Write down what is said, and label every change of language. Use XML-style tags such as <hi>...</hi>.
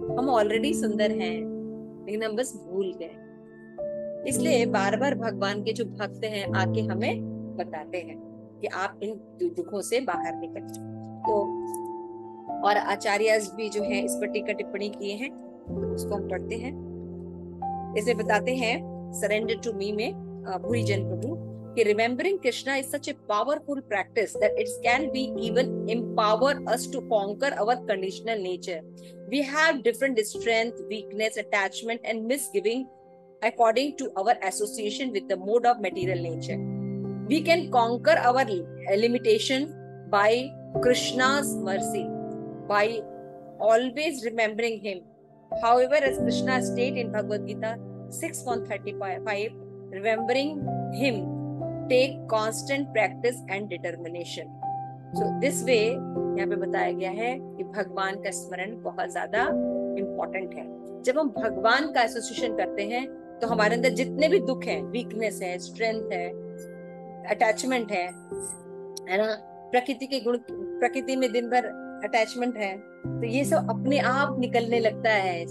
<hi>हम ऑलरेडी सुंदर हैं, लेकिन हम बस भूल गए। इसलिए बार बार भगवान के जो भक्त हैं आके हमें बताते हैं कि आप इन दुखों से बाहर निकलें। तो और आचार्य भी जो है इस पर टीका टिप्पणी किए हैं, तो उसको हम पढ़ते हैं। इसे बताते हैं सरेंडर टू मी में भूरी जन प्रभु कि</hi> <en>remembering Krishna is such a powerful practice that it can be even empower us to conquer our conditional nature. We have different strength, weakness, attachment and misgiving according to our association with the mode of material nature. We can conquer our limitation by Krishna's mercy, by always remembering him. However, as Krishna stated in Bhagavad Gita 6:35, remembering him take constant practice and determination. So this way</en> <hi>यहाँ पे बताया गया है कि भगवान का स्मरण बहुत ज्यादा इम्पोर्टेंट है। जब हम भगवान का एसोसिएशन करते हैं तो हमारे अंदर जितने भी दुख है, वीकनेस है, स्ट्रेंथ है, अटैचमेंट है ना, प्रकृति के गुण, प्रकृति में दिन भर अटैचमेंट है, तो ये सब अपने आप निकलने लगता है।</hi>